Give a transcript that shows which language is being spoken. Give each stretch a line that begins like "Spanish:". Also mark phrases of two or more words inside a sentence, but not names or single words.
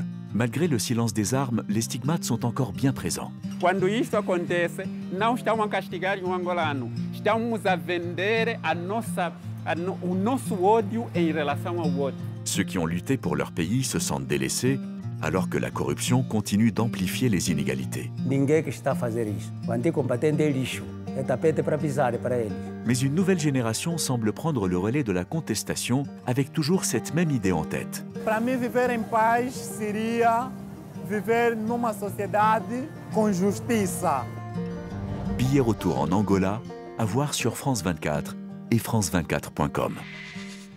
French: Malgré le silence des armes, les stigmates sont encore bien présents.
Portuguese: Quando isso acontece, não estamos a castigar angolano, estamos a vender o nosso ódio em relação ao outro.
French: Ceux qui ont lutté pour leur pays se sentent délaissés, alors que la corruption continue d'amplifier les inégalités.
Portuguese: Ninguém que está a fazer isso. O anticombatente é lixo. É tapete para pisar para eles.
French: Mais une nouvelle génération semble prendre le relais de la contestation avec toujours cette même idée en tête.
Portuguese: Para mim, viver em paz seria viver numa sociedade com justiça.
French: Billet retour en Angola, à voir sur France 24 et france24.com.